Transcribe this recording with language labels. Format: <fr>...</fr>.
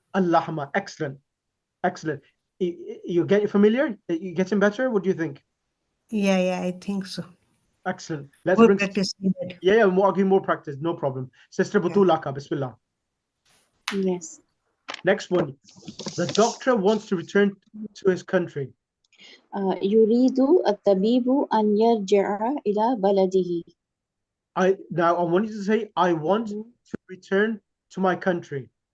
<en>Al-lahma. Excellent. You get familiar? You getting better? What do you think? Yeah, I think so. Excellent. Let's more bring practice. More practice. No problem. Sister Butulaka, Bismillah. Yes. Next one. The doctor wants to return to his country.</en> <ar>يريد الطبيب أن يرجع إلى بلده.</ar> <en>I want you to say, I want to return to my country.</en>